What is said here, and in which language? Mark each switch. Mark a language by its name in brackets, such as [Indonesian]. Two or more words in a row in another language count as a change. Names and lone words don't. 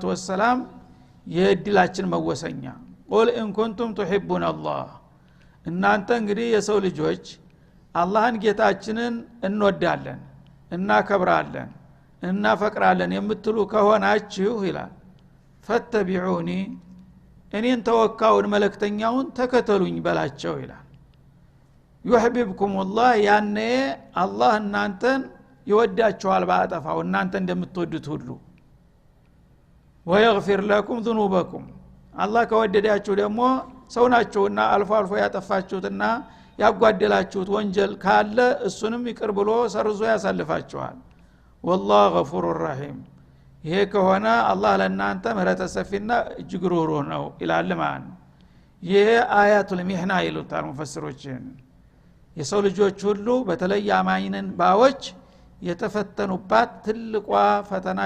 [Amharic] ወሰለም የድላችን መወሰኛ [Arabic] قل إن كنتم تحبون الله [Amharic] እናንተ እንግዲህ የሰው ልጆች አላህን ጌታችንን እንወዳለን እናከብራለን እናፈቅራለን የምትሉ ከሆናችሁ ይላል ፈተቢዑኒ እኔን ተወካውን መልእክተኛውን ተከተሉኝ በላቸው ይላል ይحببكمullah ያኔ አላህ እናንተን ይወዳችኋል ባጠፋው እናንተ እንደምትወዱት ሁሉ [Arabic] ويغفر لكم ذنوبكم [Amharic] አላህ ከወደዳችሁ ደግሞ ሰውናችሁና አልፎ አልፎ ያጠፋችሁትና ያጓደላችሁት ወንጀል ካለ እሱንም ይቅር ብሎ ሰርዞ ያሳልፋችኋል [Arabic] والله غفور رحيم [Amharic] ይሄ ከሆነ አላህ ለእናንተ ምህረተ ሰፊና እጅግ ሩህሩህ ነው ይላል ማለት ነው ይሄ [Arabic] آية المحنة [Amharic] ይሉታል ሙፈሲሮች የሰው ልጆች ሁሉ በተለይ አማኝነን ባዎች የተፈተኑባት ትልቋ ፈተና